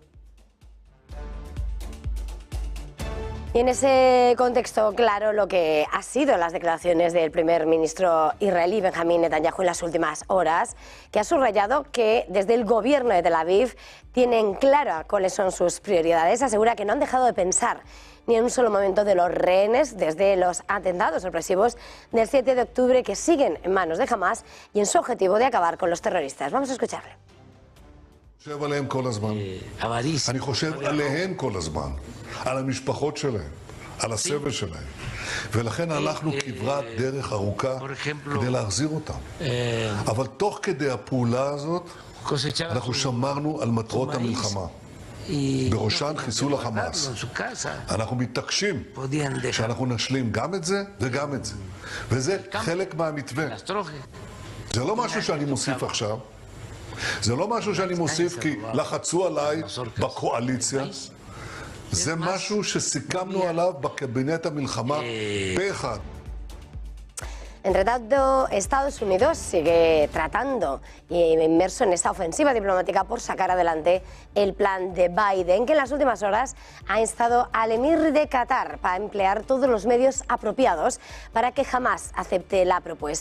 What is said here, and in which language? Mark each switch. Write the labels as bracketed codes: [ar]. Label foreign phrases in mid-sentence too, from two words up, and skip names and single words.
[es] Y en ese contexto, claro, lo que ha sido las declaraciones del primer ministro israelí Benjamín Netanyahu en las últimas horas, que ha subrayado que desde el gobierno de Tel Aviv tienen clara cuáles son sus prioridades. Asegura que no han dejado de pensar ni en un solo momento de los rehenes desde los atentados sorpresivos del 7 de octubre que siguen en manos de Hamas y en su objetivo de acabar con los terroristas. Vamos a escucharle. [he] אני חושב עליהן כל הזמן, על המשפחות שלהם, על הסבל שלהם, ולכן הלכנו כברת דרך ארוכה כדי להחזיר אותם. אבל תוך כדי הפעולה הזאת אנחנו שמרנו על מטרות המלחמה, בראשן חיסול החמאס. אנחנו מתעקשים שאנחנו נשלים גם את זה וגם את זה, וזה חלק מהמתווה. זה לא משהו שאני מוסיף עכשיו, זה לא משהו שאני מוסיף כי לחצו עליי בקואליציה, זה משהו שסיכמנו עליו בקבינט המלחמה פה אחד. [es] Entre tanto, Estados Unidos sigue tratando y inmerso en esta ofensiva diplomática por sacar adelante el plan de Biden, que en las últimas horas ha instado al emir de Qatar para emplear todos los medios apropiados para que jamás acepte la propuesta.